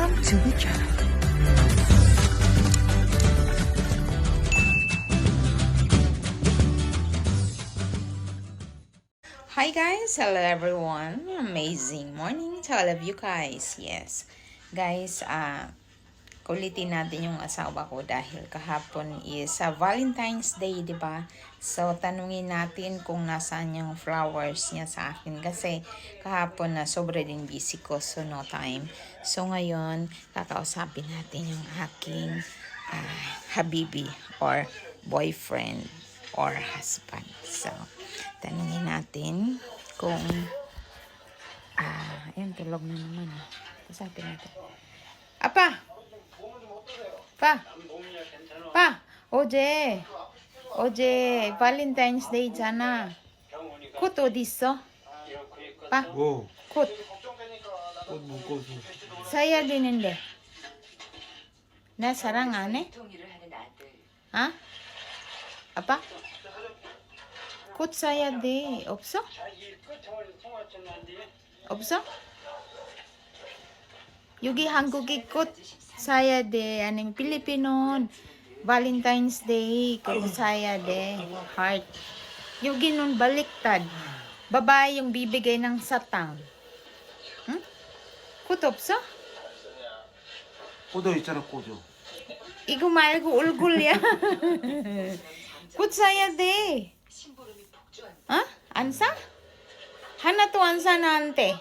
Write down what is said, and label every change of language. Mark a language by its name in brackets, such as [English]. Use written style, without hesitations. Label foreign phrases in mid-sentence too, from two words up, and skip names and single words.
[English] to the job. Hi guys, hello everyone. Amazing morning to all of you guys. Yes. [Filipino] Guys, kulitin natin yung asawa ko dahil kahapon is Valentine's Day, 'di ba? So tanungin natin kung nasaan yung flowers niya sa akin kasi kahapon na sobra din busy ko, so [English] no time. [Filipino] So ngayon, kakausapin natin yung aking habibi or boyfriend or husband. So tanungin natin kung ayun, tulog na naman. Kausapin natin. Apa! Pa, [Korean] 어제 발렌타인스 데이잖아. 콧 어디 있어? 빠, 뭐? 콧 꽃 묶어서. 사야 되는데. 나 사랑 안 해? 아? 아빠? 콧 사야 돼. 없어? 없어? 여기 한국에 꽃 사야 돼. 아니면 필리핀은 Valentine's Day. 그거 사야 돼. Heart. 여기 [Filipino] nun baliktad. Babae yung bibigay ng satang. [Korean] 응? 꽃 없어? 꽂어 있잖아, 꽂어. 이거 말고 얼굴이야. 꽃 사야 돼. 어? 안 사? 하나도 안 사 나한테.